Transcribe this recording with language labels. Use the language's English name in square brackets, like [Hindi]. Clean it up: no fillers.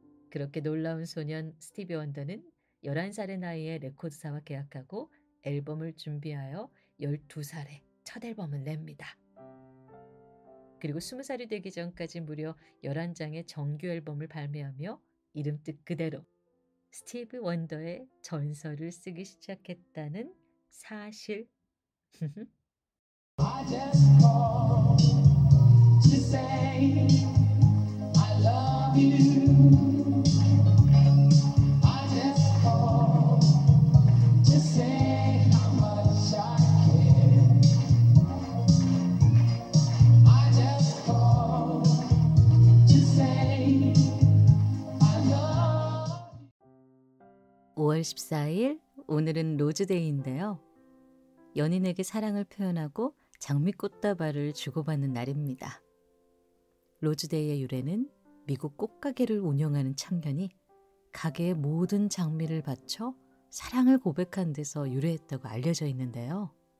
[Korean] 그렇게 놀라운 소년 스티비 원더는 11살의 나이에 레코드사와 계약하고 앨범을 준비하여 12살에 첫 앨범을 냅니다. 그리고 20살이 되기 전까지 무려 11장의 정규 앨범을 발매하며 이름뜻 그대로 스티브 원더의 전설을 쓰기 시작했다는 사실. [English] I just call to say I love you. I just call to say how much I care. I just call to say I love you. [Korean] 5월 14일 오늘은 로즈데이인데요. 연인에게 사랑을 표현하고 장미꽃다발을 주고받는 날입니다. 로즈데이의 유래는 미국 꽃가게를 운영하는 창년이 가게의 모든 장미를 바쳐 사랑을 고백한 데서 유래했다고 알려져 있는데요.